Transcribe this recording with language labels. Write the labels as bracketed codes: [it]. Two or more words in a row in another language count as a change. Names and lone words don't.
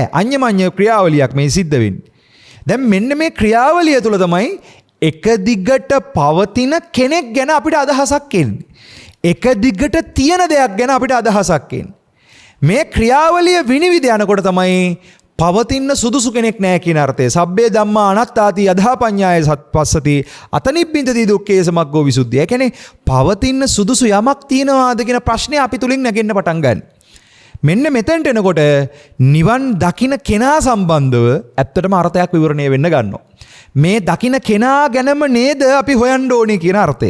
[si] අඤ්ඤමඤ්ඤ ක්‍රියාවලියක් මේ සිද්ධ වෙන්නේ. දැන් මෙන්න මේ ක්‍රියාවලිය තුළ තමයි එක දිගට පවතින කෙනෙක් ගැන අපිට අදහසක් එන්නේ. එක දිගට තියෙන දෙයක් ගැන අපිට අදහසක් එන්නේ. මේ ක්‍රියාවලිය විනිවිද යනකොට තමයි පවතින සුදුසු කෙනෙක් නැහැ කියන අර්ථය. [pi] සබ්බේ ධම්මා අනාත්තාති යථාපඤ්ඤාය සත්පස්සති අතනිබ්බින්දති දුක්ඛේ සමග්ගෝ විසුද්ධිය. [si] ඒ කියන්නේ පවතින සුදුසු යමක් තියනවාද කියන ප්‍රශ්නේ අපි තුලින් නැගෙන්න පටන් ගන්න. මෙන්න මෙතෙන්ට එනකොට නිවන් දකින්න කෙනා සම්බන්ධව ඇත්තටම අර්ථයක් විවරණය වෙන්න ගන්නවා. මේ දකින්න කෙනා ගැනම නේද අපි හොයන්න ඕනේ කියන අර්ථය.